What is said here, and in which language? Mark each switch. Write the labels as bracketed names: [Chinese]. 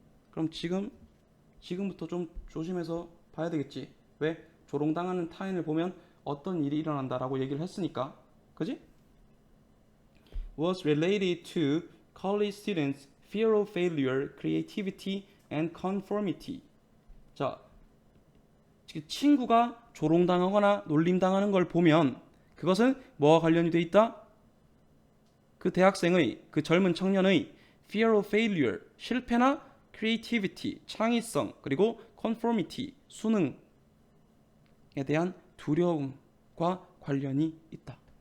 [Korean] 그럼 지금부터 좀 조심해서 봐야 되겠지. 왜? 조롱당하는 타인을 보면 어떤 일이 일어난다라고 얘기를 했으니까. 그지? [English] Was related to college students' fear of failure, creativity, and conformity. [Korean] 자, 친구가 조롱당하거나 놀림당하는 걸 보면 그것은 뭐와 관련이 돼 있다? 그 대학생의, 그 젊은 청년의 [English] fear of failure, [Korean] 실패나 creativity, 창의성, 그리고 conformity, 수능에 대한 두려움과 관련이 있다.